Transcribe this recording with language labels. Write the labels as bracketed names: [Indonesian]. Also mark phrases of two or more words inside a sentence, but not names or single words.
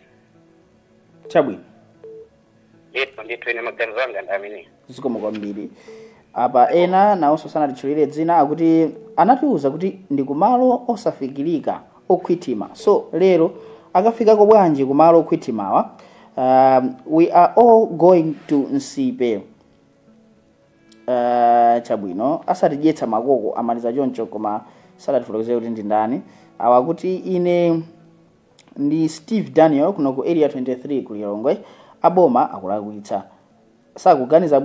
[Nyanja] chabwino ndithu ine maganizo anga ndi amene zikomo kwambiri apa ena nawonso sanatitchulire dzina akuti anatiuza kuti ndi kumalo osafikirika okhwitima so lero akafikako bwanji kumalo okhwitimawa [English] we are all going to [Nyanja] Nsipe chabwino asatidyetsa makoko amaliza choncho koma sadatifotokozere kuti ndi ndani awa kuti ine ndi Steve Daniel kuno ku area 23 ku Lilongwe aboma akulakwitsa sakuganiza